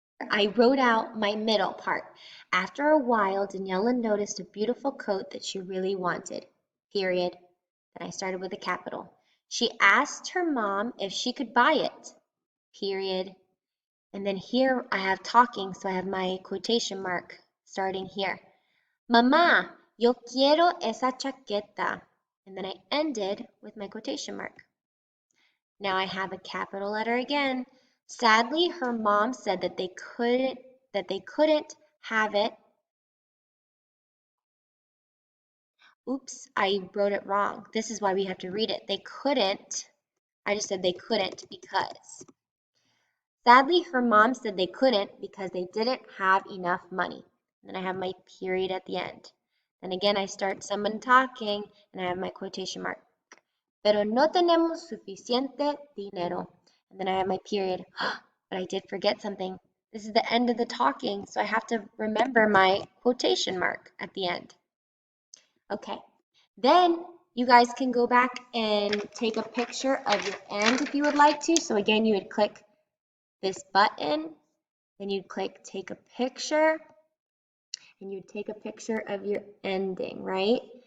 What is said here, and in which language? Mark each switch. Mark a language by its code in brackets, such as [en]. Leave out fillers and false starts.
[en] I wrote out my middle part. After a while, Daniela noticed a beautiful coat that she really wanted. Period. Then I started with a capital. She asked her mom if she could buy it. Period. And then here I have talking, so I have my quotation mark starting here. [es] Mamá, yo quiero esa chaqueta. [en] And then I ended with my quotation mark. Now I have a capital letter again. Sadly, her mom said that they couldn't have it. Oops, I wrote it wrong. This is why we have to read it. They couldn't. I just said they couldn't because. Sadly, her mom said they couldn't because they didn't have enough money. And then I have my period at the end. Then again, I start someone talking and I have my quotation mark. [es] Pero no tenemos suficiente dinero. [en] And then I have my period. But I did forget something. This is the end of the talking, so I have to remember my quotation mark at the end. Okay, then you guys can go back and take a picture of your end if you would like to. So again, you would click this button, then you'd click take a picture, and you'd take a picture of your ending, right?